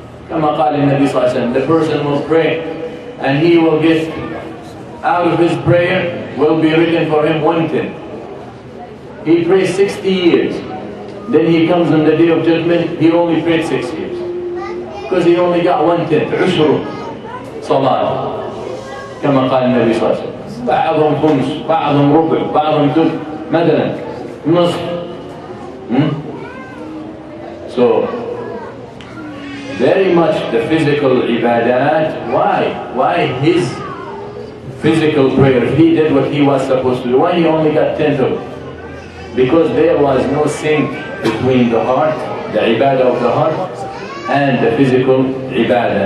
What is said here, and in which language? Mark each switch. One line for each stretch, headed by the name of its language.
Arabic: كما قال النبي صلى الله عليه وسلم,
English: the person will pray and he will get out of his prayer will be written for him 110. He prays 60 years. Then he comes on the day of judgment, he only prayed 6 years. Because he only got 110.
Arabic: عشر صلاة. كما قال النبي صلى الله عليه وسلم. بعضهم خمس, بعضهم ربع, بعضهم ثلث. مثلا نصف.
English: So, very much the physical ibadat. Why his physical prayer? If he did what he was supposed to do, why he only got 10th of it? Because there was no sync between the heart, the ibadah of the heart, and the physical ibadah.